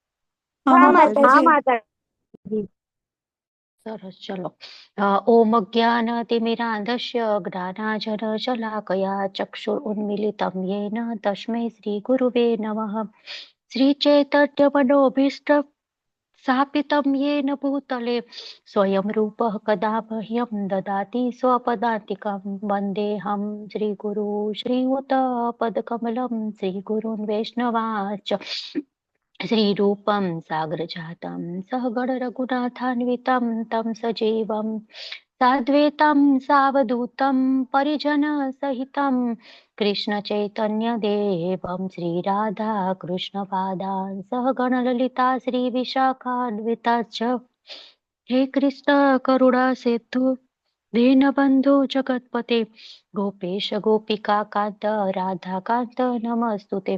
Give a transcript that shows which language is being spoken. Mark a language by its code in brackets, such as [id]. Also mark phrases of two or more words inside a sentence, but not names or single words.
[gu] સરસ, ચલો. [sa] ઓમ જ્ઞાનતિમિરાંધસ્ય જ્ઞાનાંજન શલાકયા ચક્ષુરુન્મિલિतं येन તસ્मै શ્રી ગુરુવે નમઃ. શ્રી ચૈતન્ય મનોભીષ્ટ સ્થાપિतं येन भूतले स्वयं रूपः कदा मह्यं ददाति स्वपदान्तिकं वन्देऽहं श्रीगुरु श्रीयुतपदकमलं श्रीगुरुन् वैष्णवांश्च श्रीरूपं साग्रजातं सहगण रघुनाथान्वितं तं सजीवं साद्वैतं सावधूतं परिजनसहितं कृष्ण चैतन्य देवं श्रीराधा कृष्णपादान् सहगण ललिता श्रीविशाखान्विताश्च हे कृष्ण करुणा सिन्धु दीनबन्धु जगत्पते गोपेश गोपिका कान्त राधा कान्त नमस्तुते.